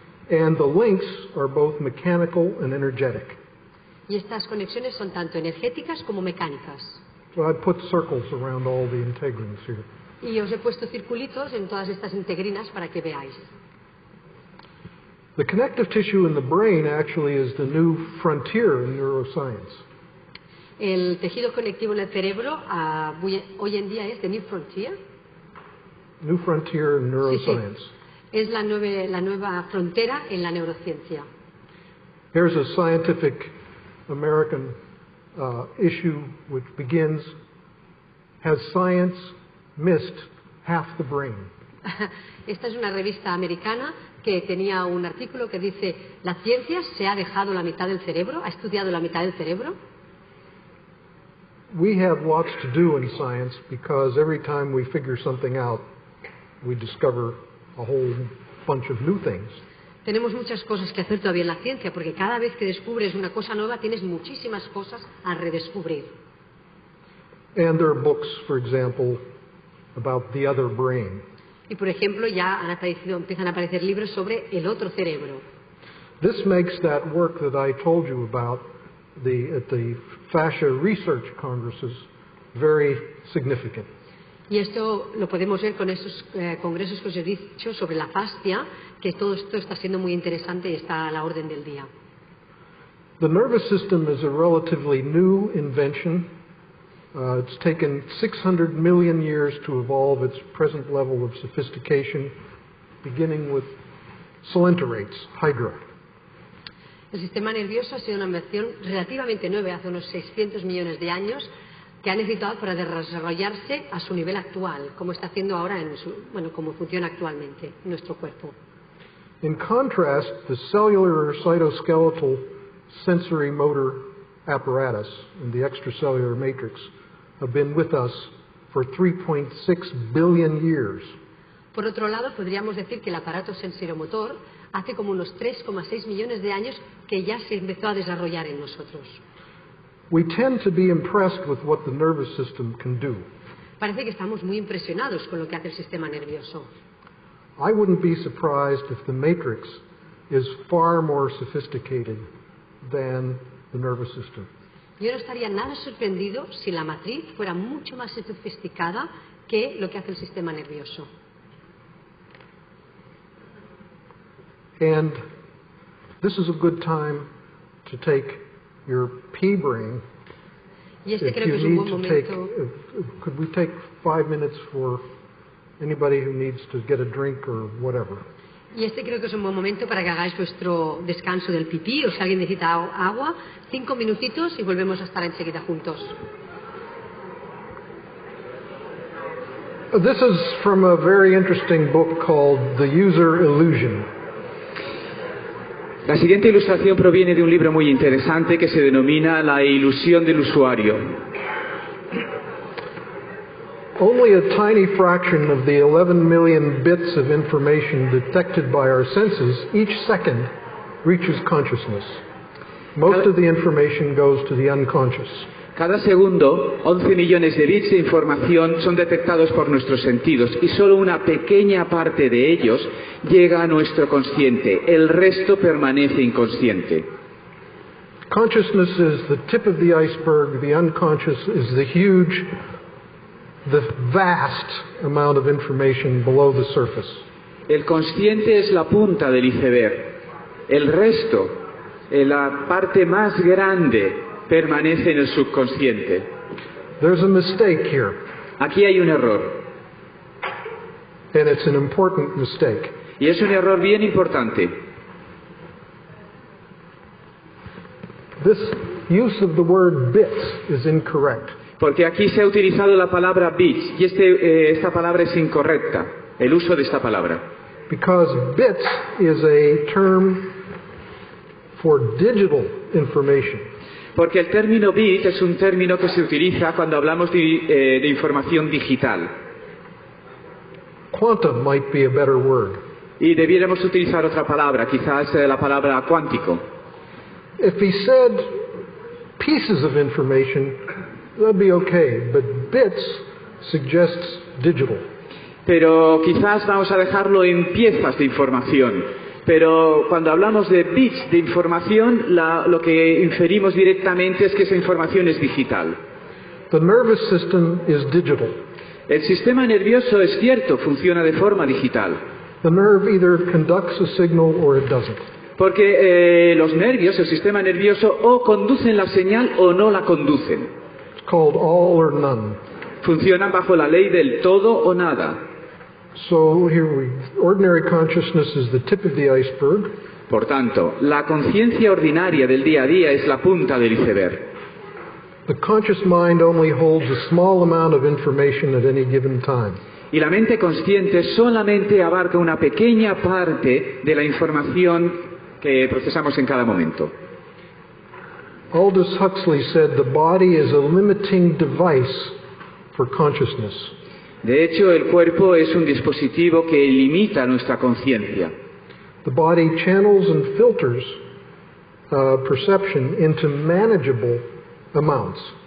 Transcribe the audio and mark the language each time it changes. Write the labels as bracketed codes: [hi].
[en] And the links are both mechanical and energetic. [es] Y estas conexiones son tanto energéticas como mecánicas. [en] So I put circles around all the integrins here. [es] Y os he puesto circulitos en todas estas integrinas para que veáis. [en] The connective tissue in the brain actually is the new frontier in neuroscience. [es] El tejido conectivo en el cerebro hoy en día es [en] the new frontier. New frontier in neuroscience. [es] Sí. Es la nueva frontera en la neurociencia. [en] Here's a scientific American issue which begins, has science missed half the brain? [es] Esta es una revista americana que tenía un artículo que dice, ¿la ciencia se ha dejado la mitad del cerebro? ¿Ha estudiado la mitad del cerebro? [en] We have lots to do in science because every time we figure something out, we discover a whole bunch of new things. [es] Tenemos muchas cosas que hacer todavía en la ciencia, porque cada vez que descubres una cosa nueva tienes muchísimas cosas a redescubrir. [en] And there are books, for example, about the other brain. [es] Y por ejemplo ya empiezan a aparecer libros sobre el otro cerebro. [en] This makes that work that I told you about at the fascia research congresses very significant. [es] Y esto lo podemos ver con esos congresos que os he dicho sobre la fascia, que todo esto está siendo muy interesante y está a la orden del día. [en] The nervous system is a relatively new invention. It's taken 600 million years to evolve its present level of sophistication, beginning with colinterate, Hydra. [es] El sistema nervioso ha sido una invención relativamente nueva, hace unos 600 millones de años, que ha necesitado para desarrollarse a su nivel actual, como está haciendo ahora como funciona actualmente nuestro cuerpo. [en] In contrast, the cellular or cytoskeletal sensory motor apparatus and the extracellular matrix have been with us for 3.6 billion years. [es] Por otro lado, podríamos decir que el aparato sensoromotor hace como unos 3,6 millones de años que ya se empezó a desarrollar en nosotros. [en] We tend to be impressed with what the nervous system can do. [es] Parece que estamos muy impresionados con lo que hace el sistema nervioso. [en] I wouldn't be surprised if the matrix is far more sophisticated than the nervous system. [es] Yo no estaría nada sorprendido si la matriz fuera mucho más sofisticada que lo que hace el sistema nervioso. [en] And this is a good time to take your pea brain. [es] Y este [en] If [es] creo [en] you [es] que es un [en] need [es] buen [en] to take, [es] momento. [en] could we take 5 minutes for anybody who needs to get a drink or whatever? [es] Y este creo que es un buen momento para que hagáis vuestro descanso del pipí, o si alguien necesita agua, 5 minutitos y volvemos a estar enseguida juntos. [en] This is from a very interesting book called The User Illusion. [es] La siguiente ilustración proviene de un libro muy interesante que se denomina La ilusión del usuario. [en] Only a tiny fraction of the 11 million bits of information detected by our senses each second reaches consciousness. Most of the information goes to the unconscious. [es] Cada segundo, 11 millones de bits de información son detectados por nuestros sentidos y solo una pequeña parte de ellos llega a nuestro consciente. El resto permanece inconsciente. [en] Consciousness is the tip of the iceberg. The unconscious is the vast amount of information below the surface. [es] El consciente es la punta del iceberg. El resto, la parte más grande, permanece en el subconsciente. [en] There's a mistake here, [es] Aquí hay un error, [en] and it's an important mistake. [es] y es un error bien importante. [en] This use of the word bits is incorrect. [es] Porque aquí se ha utilizado la palabra bits, y esta palabra es incorrecta, el uso de esta palabra. [en] Because bits is a term for digital information. [es] Porque el término bit es un término que se utiliza cuando hablamos de información digital. [en] Quantum might be a better word. [es] Y debiéramos utilizar otra palabra, quizás la palabra cuántico. [en] If he said pieces of information, that'd be okay, but bits suggests digital. [es] Pero quizás vamos a dejarlo en piezas de información. Pero cuando hablamos de bits de información, lo que inferimos directamente es que esa información es digital. [en] The nervous system is digital. [es] El sistema nervioso, es cierto, funciona de forma digital. [en] The nerve either conducts a signal or it doesn't. [es] Porque los nervios, el sistema nervioso, o conducen la señal o no la conducen. [en] It's called all or none. [es] Funcionan bajo la ley del todo o nada. [en] So ordinary consciousness is the tip of the iceberg. [es] Por tanto, la conciencia ordinaria del día a día es la punta del iceberg. [en] The conscious mind only holds a small amount of information at any given time. [es] Y la mente consciente solamente abarca una pequeña parte de la información que procesamos en cada momento. [en] Aldous Huxley said the body is a limiting device for consciousness. [es] De hecho, el cuerpo es un dispositivo que limita nuestra conciencia. [en] The body channels and filters perception into manageable amounts.